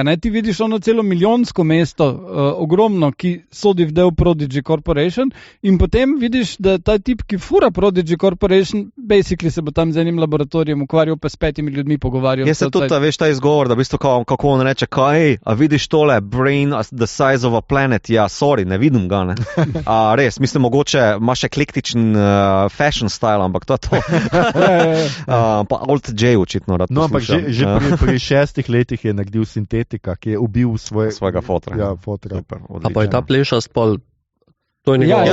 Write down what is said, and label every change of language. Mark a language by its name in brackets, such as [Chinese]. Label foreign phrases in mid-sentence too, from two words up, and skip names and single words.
[Slovenian] Ti vidiš ono celo milijonsko mesto, ogromno, ki sodi v del Prodigy Corporation, in potem vidiš, da ta tip, ki fura Prodigy Corporation, basically se bo tam z enim laboratorijem ukvarjal, pa s 5 ljudmi pogovarjal. Jaz se tudi, veš, ta izgovor, da v bistvu kako on reče, a vidiš tole, [English] brain the size of a planet, sorry, [Slovenian] ne vidim ga, ne. Res, mislim, mogoče imaš eklektičen [English] fashion style, [Slovenian] ampak to je to. Pa Alt J očitno rad poslušam. No, ampak že pri 6 letih je naredil sintetika, ki je ubil svojega fotra. Ja, fotra. A pa je ta plešast pol, to je njegov.